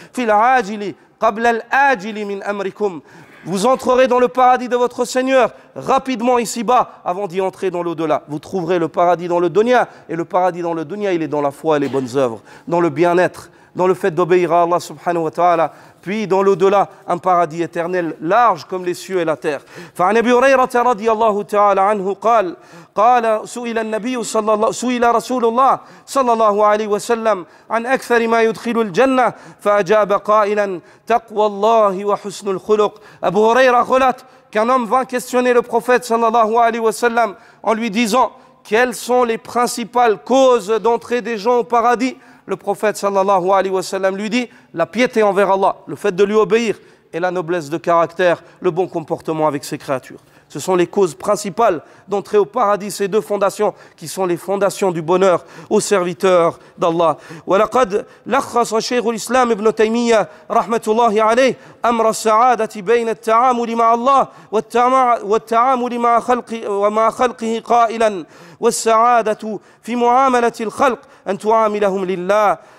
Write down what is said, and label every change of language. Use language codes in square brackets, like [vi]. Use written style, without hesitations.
[ar] في العاجل قبل الآجل من أمركم, [fr] vous entrerez dans le paradis de votre Seigneur rapidement ici-bas avant d'y entrer dans l'au-delà. Vous trouverez le paradis dans le dunya, et le paradis dans le dunya, il est dans la foi et les bonnes œuvres, dans le bien-être, dans le fait d'obéir à Allah subhanahu wa ta'ala, puis dans l'au-delà, un paradis éternel large comme les cieux et la terre. [ar] فعن أبي هريرة رضي الله تعالى عنه قال سئل رسول الله صلى الله عليه وسلم عن أكثر ما يدخل الجنة فأجاب قائلا تقوى الله وحسن الخلق. [fr] Abu Huraira relate qu'un homme vint questionner le prophète sallallahu alayhi wa sallam en lui disant quelles sont les principales causes d'entrée des gens au paradis. Le prophète sallallahu alayhi wa sallam lui dit la piété envers Allah, le fait de lui obéir, et la noblesse de caractère, le bon comportement avec ses créatures. Ce sont les causes principales d'entrer au paradis, ces deux fondations qui sont les fondations du bonheur aux serviteurs d'Allah. [ar] وَلَقَدْ لَخَّصَ شيخ الإسلام ابن تيمية رحمة الله عليه أمر السعادة بين التعامل مع الله والتعامل مع خلقه قائلا والسعادة في معاملة الخلق أن تعاملهم لله